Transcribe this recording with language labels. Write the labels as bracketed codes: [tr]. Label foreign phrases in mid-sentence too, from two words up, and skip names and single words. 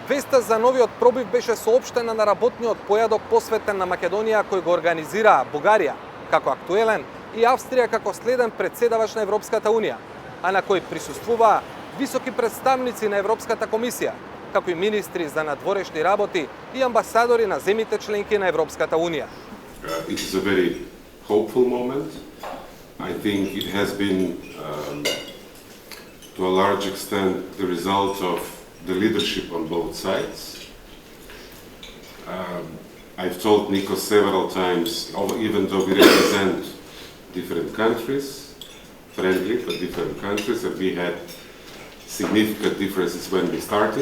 [mk] Веста за новиот пробив беше соопштена на работниот појадок посветен на Македонија кој го организираа Бугарија како актуелен и Австрија како следен председавач на Европската Унија, а на кој присуствуваа високи представници на Европската комисија, како и министри за надворешни работи и амбасадори на земите членки на Европската Унија. [en] It is a very hopeful moment. I think it has been, to a large extent, the result of the leadership on both sides. I've told Nikos several times, even though we represent different countries, friendly but different countries, that we had significant differences when we started.